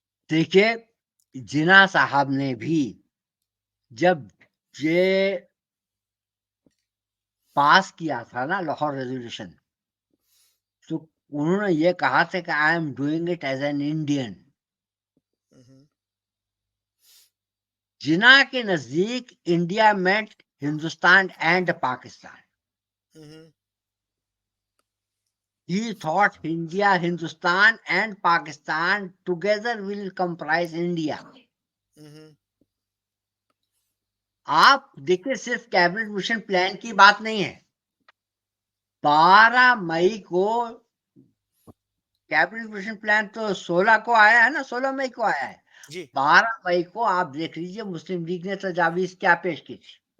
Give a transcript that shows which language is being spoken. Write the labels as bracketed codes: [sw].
[ur] دیکھیے جناح صاحب نے بھی جب یہ پاس کیا تھا نا لاہور ریزولوشن، تو انہوں نے یہ کہا تھا کہ [en] I am doing it as an Indian. [ur] جناح کے نزدیک India meat Hindustan and Pakistan. [en] He thought India, Hindustan and Pakistan together will comprise India. [ur] آپ دیکھیں صرف کیبنٹ مشن پلان کی بات نہیں ہے. 12 مئی کو کیبنٹ مشن پلان تو 16 کو آیا ہے نا، 16 مئی کو آیا ہے. جی 12 مئی کو آپ دیکھ لیجیے مسلم لیگ نے تجاویز کیا پیش کی تھی.